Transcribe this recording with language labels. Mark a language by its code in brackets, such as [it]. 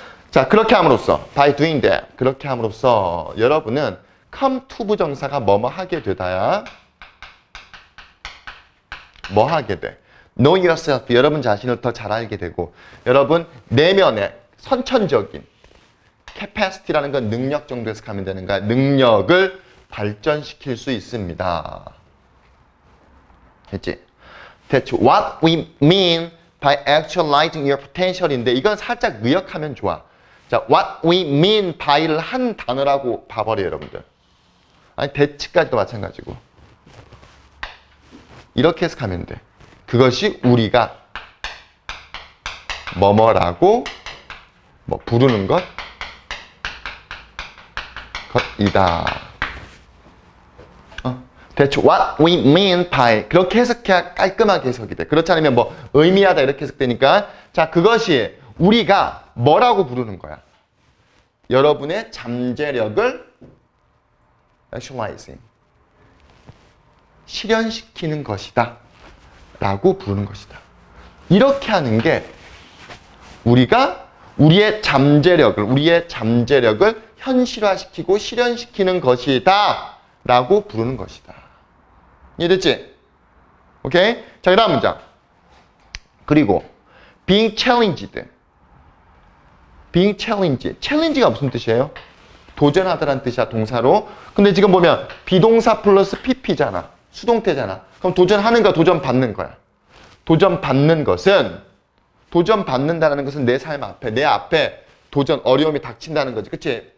[ko] 자, 그렇게 함으로써 [en] by doing that, [ko] 그렇게 함으로써 여러분은 [en] come to [ko] 부정사가 뭐뭐 하게 되다야 뭐 하게 돼? [en] know yourself, [ko] 여러분 자신을 더 잘 알게 되고 여러분 내면의 선천적인 capacity라는 건 능력 정도 해석하면 되는 거야. 능력을 발전시킬 수 있습니다. 됐지? [en] That's what we mean by actualizing your potential인데 [ko] 이건 살짝 의역하면 좋아. 자, [en] what we mean by [ko] 를 한 단어라고 봐버려요, 여러분들. 아니, 대치까지도 마찬가지고. 이렇게 해석하면 돼. 그것이 우리가 뭐뭐라고 뭐 부르는 것이다. [en] That's what we mean by. [ko] 그렇게 해석해야 깔끔하게 해석이 돼. 그렇지 않으면 뭐 의미하다 이렇게 해석되니까. 자, 그것이 우리가 뭐라고 부르는 거야? 여러분의 잠재력을 [en] actualizing, [ko] 실현시키는 것이다 라고 부르는 것이다. 이렇게 하는 게 우리가 우리의 잠재력을 현실화시키고 실현시키는 것이다 라고 부르는 것이다. 이해됐지? 오케이? 자, 그 다음 문장. [en] 그리고 being challenged. being challenged. [ko] challenge가 무슨 뜻이에요? 도전하다라는 뜻이야, 동사로. 근데 지금 보면 비동사 플러스 pp잖아. 수동태잖아. 그럼 도전하는가 도전받는 거야. 도전받는 것은, 도전받는다는 것은 내 삶 앞에, 내 앞에 도전, 어려움이 닥친다는 거지. 그치?